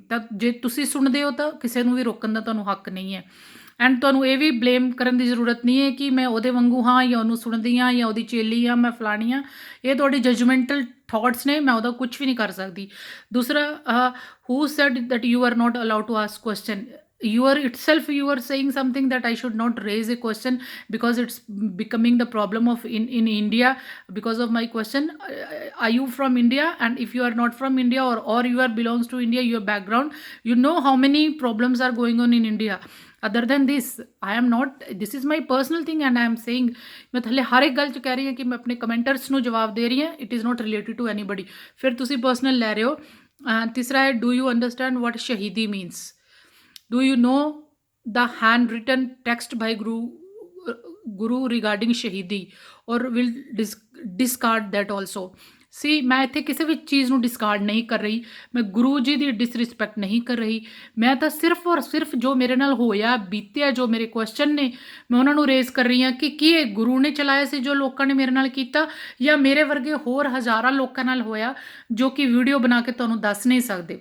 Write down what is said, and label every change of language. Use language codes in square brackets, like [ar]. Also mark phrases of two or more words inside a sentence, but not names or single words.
[pa] ਤਾਂ ਜੇ ਤੁਸੀਂ ਸੁਣਦੇ ਹੋ ਤਾਂ ਕਿਸੇ ਨੂੰ ਵੀ ਰੋਕਣ ਦਾ ਤੁਹਾਨੂੰ ਹੱਕ ਨਹੀਂ ਹੈ। ਐਂਡ ਤੁਹਾਨੂੰ ਇਹ ਵੀ ਬਲੇਮ ਕਰਨ ਦੀ ਜ਼ਰੂਰਤ ਨਹੀਂ ਹੈ ਕਿ ਮੈਂ ਉਹਦੇ ਵਾਂਗੂ ਹਾਂ, ਜਾਂ ਉਹਨੂੰ ਸੁਣਦੀ ਹਾਂ, ਜਾਂ ਉਹਦੀ ਚੇਲੀ ਹਾਂ, ਮੈਂ ਫਲਾਣੀ ਹਾਂ। ਇਹ ਤੁਹਾਡੀ [en] judgmental thoughts [pa] ਨੇ, ਮੈਂ ਉਹਦਾ ਕੁਝ ਵੀ ਨਹੀਂ ਕਰ ਸਕਦੀ। [en] ਦੂਸਰਾ, who said that you are not allowed to ask question? you are itself, you are saying something that I should not raise a question because it's becoming the problem of in India because of my question. Are you from India? And if you are not from India, or you are belongs to India, your background, you know how many problems are going on in India. Other than this, I am not, this is my personal thing and I am saying, [pa] ਮੈਂ ਥੱਲੇ ਹਰ ਇੱਕ ਗੱਲ 'ਚ ਕਹਿ ਰਹੀ ਹਾਂ ਕਿ ਮੈਂ ਅਪਣੇ ਕਮੈਂਟਰਸ ਨੂੰ ਜਵਾਬ ਦੇ ਰਹੀ ਹਾਂ, [en] it is not related to anybody. [pa] फिर ਤੁਸੀਂ personal ਲੈ ਰਹੇ ਹੋ. ਤੀਸਰਾ ਹੈ, [en] do you understand what शहीदी means? Do you know the handwritten text by Guru regarding Shahidi, or will discard that also? See, [pa] मैं ਇੱਥੇ ਕਿਸੇ ਵੀ ਚੀਜ਼ ਨੂੰ ਡਿਸਕਾਰਡ ਨਹੀਂ ਕਰ ਰਹੀ, ਮੈਂ ਗੁਰੂ ਜੀ ਦੀ ਡਿਸਰਿਸਪੈਕਟ ਨਹੀਂ ਕਰ ਰਹੀ, ਮੈਂ ਤਾਂ ਸਿਰਫ ਔਰ ਸਿਰਫ ਜੋ ਮੇਰੇ ਨਾਲ ਹੋਇਆ ਬੀਤਿਆ, ਜੋ ਮੇਰੇ ਕੁਐਸਚਨ ਨੇ, ਮੈਂ ਉਹਨਾਂ ਨੂੰ ਰੇਜ਼ ਕਰ ਰਹੀ ਹਾਂ ਕਿ ਕੀ ਇਹ ਗੁਰੂ ਨੇ ਚਲਾਇਆ ਸੀ ਜੋ ਲੋਕਾਂ ਨੇ ਮੇਰੇ ਨਾਲ ਕੀਤਾ, ਜਾਂ ਮੇਰੇ ਵਰਗੇ ਹੋਰ ਹਜ਼ਾਰਾਂ ਲੋਕਾਂ ਨਾਲ ਹੋਇਆ ਜੋ ਕਿ ਵੀਡੀਓ ਬਣਾ ਕੇ ਤੁਹਾਨੂੰ ਦੱਸ ਨਹੀਂ ਸਕਦੇ।